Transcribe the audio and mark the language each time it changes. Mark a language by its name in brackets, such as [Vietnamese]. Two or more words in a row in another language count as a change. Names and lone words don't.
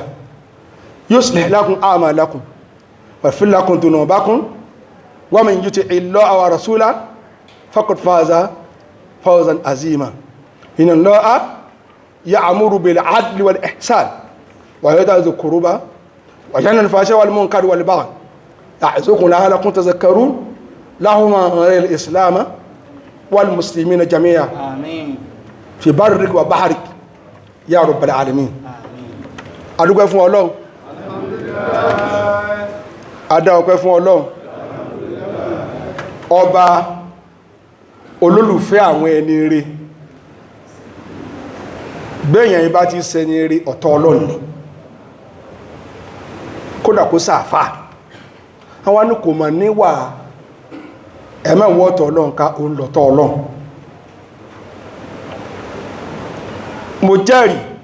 [Arabic] يصلح لكم أعمالكم ويغفر لكم ذنوبكم ومن يطع الله ورسوله فقد فاز فوزا عظيما إن الله يأمر بالعدل والإحسان ويؤتي ذي القربى وينهى عن الفحشاء والمنكر والبغي يعظكم لعلكم تذكرون اللهم غير الإسلام والمسلمين جميعا آمين في برك وبحرك يا رب العالمين آمين [Yoruba] adúpẹ́ fún Ọlọ́run adá ọpẹ́ fún Ọlọ́run ọba olólùfẹ́ àwọn ẹni rere gbẹ̀yàn ibá ti ṣẹni rere ọ̀tọ̀ Ọlọ́run ni kódà kó sáàfà àwọn ní kò mọ̀ níwà ẹ̀mẹ́wọ́ ọ̀tọ̀ Ọlọ́run ká òun lọ̀tọ̀ Ọlọ́run mo jẹ́rìí